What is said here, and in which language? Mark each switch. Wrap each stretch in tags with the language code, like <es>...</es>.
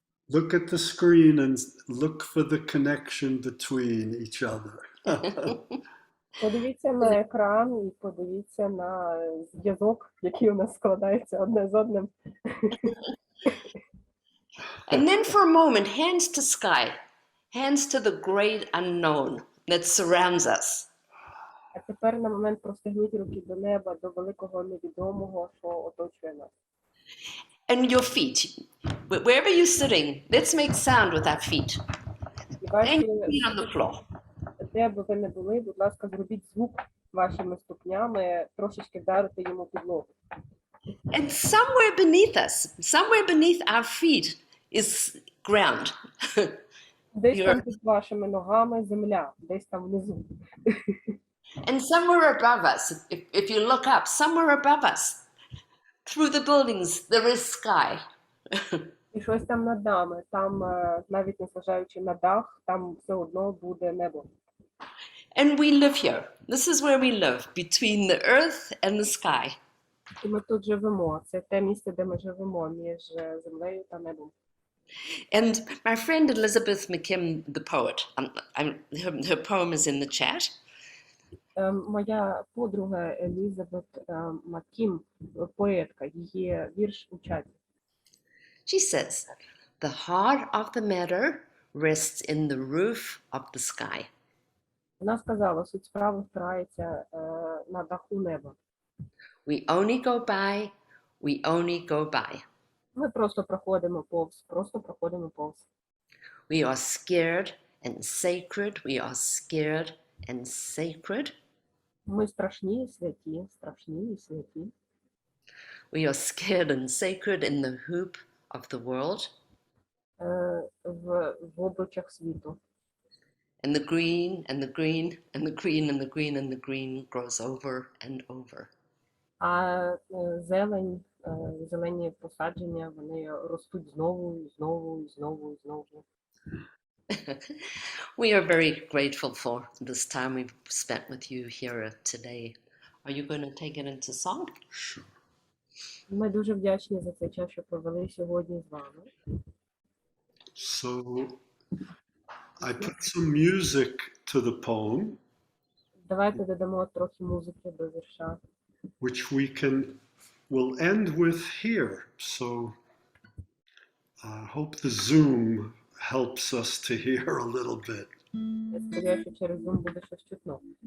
<en>Look at the screen and look for the connection between each other.</en> <uk>Подивіться на екран і подивіться на зв'язок, який у нас складається одне з одним.</uk> <en>And then for a moment, hands to sky, hands to the great unknown that surrounds us.</en> <uk>А тепер на момент простягніть руки до неба, до великого невідомого, що оточує нас.</uk> <en>And your feet, wherever you're sitting, let's make sound with our feet.</en> <uk>І</uk> <en>And</en> <uk>ваші,</uk> <en>your feet on the floor.</en> <uk>де б ви не були, будь ласка, зробіть звук вашими ступнями, трошечки вдарити йому підлогу.</uk> <en>And somewhere beneath us, somewhere beneath our feet is ground.</en> <uk>Десь там під вашими ногами земля, десь там внизу.</uk> <en>And somewhere above us, if you look up, somewhere above us, through the buildings, there is sky.</en> <uk>І щось там над нами, там, навіть не зважаючи на дах, там все одно буде небо.</uk> <en>And we live here. This is where we live, between the earth and the sky.</en> <uk>І ми тут живемо. Це те місце, де ми живемо, між землею та небом.</uk> <en>And my friend Elizabeth McKim, the poet, her poem is in the chat.</en> <uk>Моя подруга Елізабет Маккім, поетка, її вірш у чаті.</uk> <en>She says, the heart of the matter rests in the roof of the sky.</en> <uk>Вона сказала, суть справи впирається на даху неба.</uk> <en>We only go by, we only go by.</en> <uk>Ми просто проходимо повз, просто проходимо повз.</uk> <en>We are scared and sacred, we are scared and sacred.</en> <uk>Ми страшні і святі, страшні і святі.</uk> <en>We are scared and sacred in the hoop of the world.</en> <uk>В обручах світу.</uk> <en>and the green and the green and the green and the green and the green grows over and over.</en> <uk>А зелень, зелені посадження, вони ростуть знову, і знову, і знову, і знову.</uk> <en>We are very grateful for this time we've spent with you here today. Are you going to take it into song? Sure.</en> <uk>Ми дуже вдячні за цей час, що провели сьогодні з вами.</uk> <en>So I put some music to the poem,</en> <uk>Давайте додамо трохи музики до вірша.</uk> <en>which we'll end with here. So I hope the Zoom helps us to hear a little bit.</en> <uk>Я сподіваюся, що через Zoom буде щось чутно.</uk>